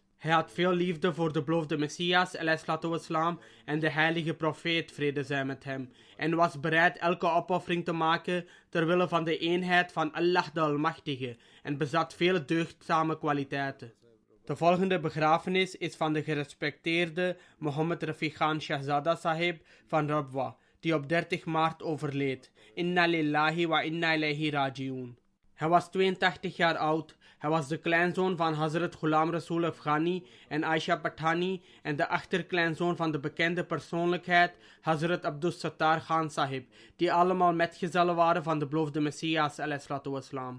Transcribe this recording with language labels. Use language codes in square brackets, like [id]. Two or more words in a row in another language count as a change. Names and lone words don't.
[nl] Hij had veel liefde voor de beloofde Messias wassalam, en de heilige profeet vrede zij met hem, en was bereid elke opoffering te maken ter wille van de eenheid van Allah de Almachtige en bezat vele deugdzame kwaliteiten. De volgende begrafenis is van de gerespecteerde Mohammed Rafiq Khan Shahzada Sahib van Rabwa, die op 30 maart overleed. [ar] إنا لله وإنا إليه راجعون. [nl] Hij was 82 jaar oud. Hij was de kleinzoon van Hazrat Ghulam Rasool Afghani en Aisha Patani en de achterkleinzoon van de bekende persoonlijkheid Hazrat Abdus Sattar Khan Sahib, die allemaal metgezellen waren van de beloofde Messias wassalam.